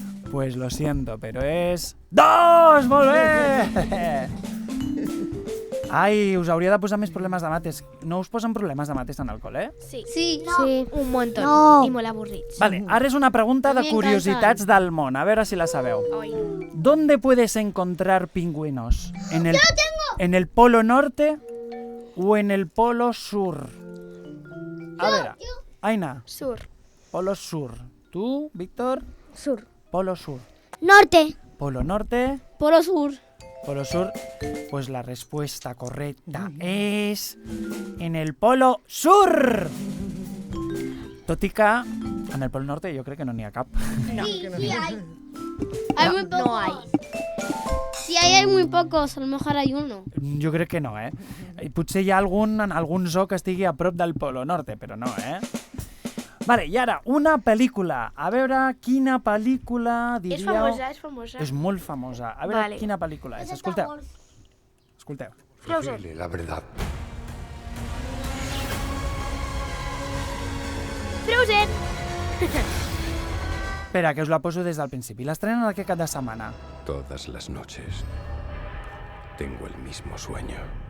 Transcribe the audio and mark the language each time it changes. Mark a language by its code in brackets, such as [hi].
[es] Pues lo siento, pero es... 2! [ca] Molt bé! Ai, us hauria de posar més problemes de mates. No us posen problemes de mates en el col·le? Sí. No. [es] Un montón. No. [ca] I molt avorrits. Vale, ara és una pregunta de curiositats del món. A veure si la sabeu. Ai. [es] ¿Dónde puedes encontrar pingüinos? ¿En el polo norte o en el polo sur? A ver, Aina. Sur. Polo sur. ¿Tú, Víctor? Sur. Polo sur. Norte. Polo norte. Polo sur. Polo sur. Pues la respuesta correcta es en el polo sur. [ca] Tot i que en el polo norte jo crec que no n'hi ha cap. No. [es] Sí, hay. Hay muy pocos. No hay. Sí, hay muy pocos. A lo mejor hay uno. [ca] Jo crec que no, I potser hi ha algun zoo que estigui a prop del polo norte, però no, Vale, i ara, una pel·lícula. A veure quina pel·lícula diríeu... És famosa. És molt famosa. A veure Vale. quina pel·lícula és. Escolteu. Escolteu. Frozen. [es] Dile la verdad. Frozen! [ca] Espera, que us la poso des del principi. L'estrenen aquest cap de setmana. [es] Todas las noches tengo el mismo sueño.